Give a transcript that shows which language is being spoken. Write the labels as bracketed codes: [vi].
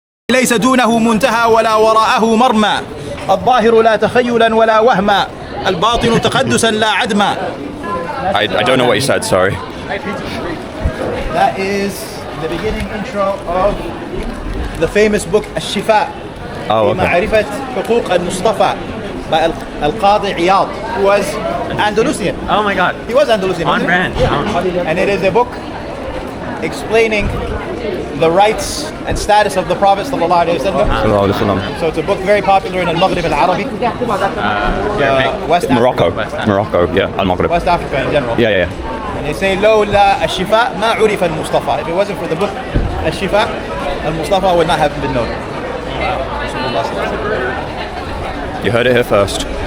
[ar] ليس دونه منتهى ولا وراءه مرمى الظاهر لا تخيلا ولا وهما الباطن تقدسا لا عدما. [en] I don't know what you said, sorry. That is the beginning intro of the famous book الشفاء Oh, [ar] في [en] okay. [ar] معرفة حقوق المصطفى [en] Like Al-Qadi Iyad, who was Andalusian. Oh my god. He was Andalusian. On wasn't he? brand. Yeah. And it is a book explaining the rights and status of the Prophet sallallahu alaihi wasallam. Sallallahu alaihi wasallam. So it's a book very popular in Maghrib al-Arabi, West Morocco. Africa. Morocco, yeah, Al-Maghrib. West Africa in general. Yeah. And they say, [ar] لولا الشفاء ما عرف المصطفى. [en] If it wasn't for the book الشفاء, al-Mustafa would not have been known. You heard it here first.